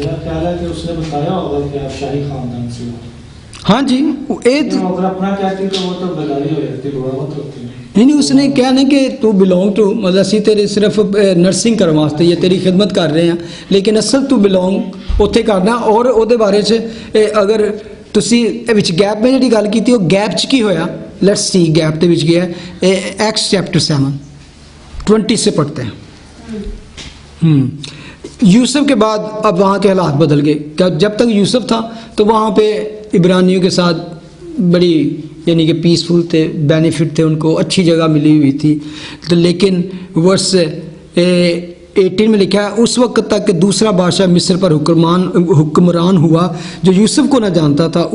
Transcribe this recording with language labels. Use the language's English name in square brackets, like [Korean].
[Hindi] मेरा ख्याल है कि उसने बताया होगा कि आप शाही खानदान से हो। हाँ जी, अगर अपना कहती तो वो तो बगारी हो जाती, बगावत होती है। नहीं, उसने क्या ना कि तू बिलोंग टू, मतलब ਅਸੀਂ तेरे सिर्फ नर्सिंग करने वास्ते या तेरी खिदमत कर रहे हैं, लेकिन असल तू बिलोंग ਉੱਥੇ करना। [Punjabi] और ਉਹਦੇ ਬਾਰੇ 'ਚ अगर ਤੁਸੀਂ ਵਿੱਚ ਗੈਪ में ਜਿਹੜੀ ਗੱਲ ਕੀਤੀ, ਉਹ ਗੈਪ 'ਚ ਕੀ ਹੋਇਆ, [English] let's see [Punjabi] ਗੈਪ ਦੇ ਵਿੱਚ ਗਿਆ [Hindi] एक्ट्स चैप्टर 7:20 से पढ़ते हैं। यूसुफ के बाद अब वहाँ के हालात बदल गए। जब तक यूसुफ था तो वहाँ पे इब्रानियों के साथ बड़ी यानी कि पीसफुल थे, बेनिफिट थे, उनको अच्छी जगह मिली हुई थी। तो लेकिन वर्स 18 में लिखा है, उस वक्त तक दूसरा बादशाह मिस्र पर हुक्मरान हुआ जो यूसुफ को न जानता था।